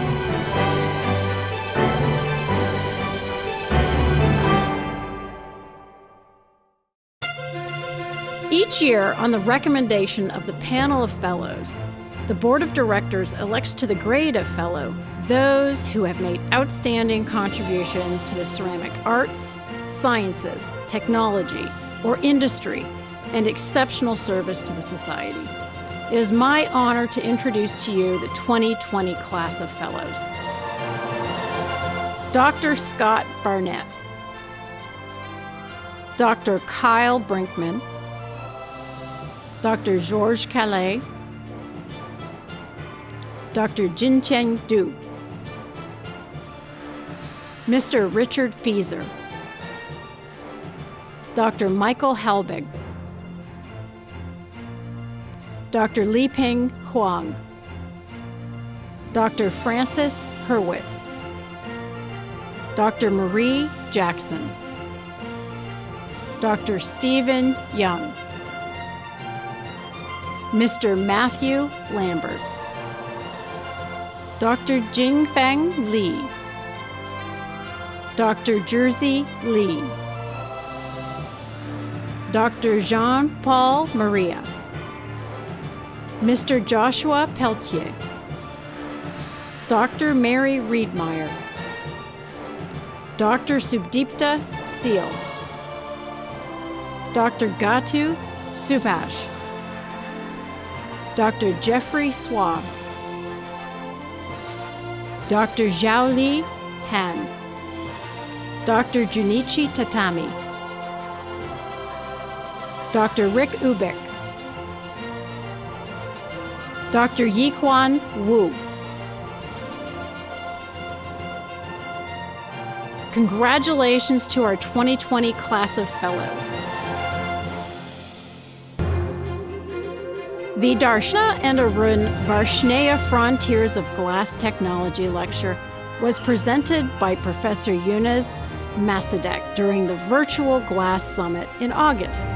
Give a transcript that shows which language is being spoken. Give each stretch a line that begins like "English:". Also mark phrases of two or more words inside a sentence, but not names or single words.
English: Each year, on the recommendation of the panel of fellows, the Board of Directors elects to the grade of Fellow those who have made outstanding contributions to the ceramic arts, sciences, technology, or industry, and exceptional service to the Society. It is my honor to introduce to you the 2020 class of Fellows. Dr. Scott Barnett, Dr. Kyle Brinkman, Dr. Georges Calais, Dr. Jincheng Du, Mr. Richard Fieser, Dr. Michael Helbig, Dr. Liping Huang, Dr. Francis Hurwitz, Dr. Marie Jackson, Dr. Stephen Young, Mr. Matthew Lambert, Dr. Jingfeng Li, Dr. Jersey Lee, Dr. Jean-Paul Maria, Mr. Joshua Pelletier, Dr. Mary Riedmeyer, Dr. Subdipta Seal, Dr. Gatu Subhash, Dr. Jeffrey Swab, Dr. Zhaoli Tan, Dr. Junichi Tatami, Dr. Rick Ubik, Dr. Yiquan Wu. Congratulations to our 2020 class of fellows. The Darshana and Arun Varshneya Frontiers of Glass Technology lecture was presented by Professor Yunus Masadek during the Virtual Glass Summit in August.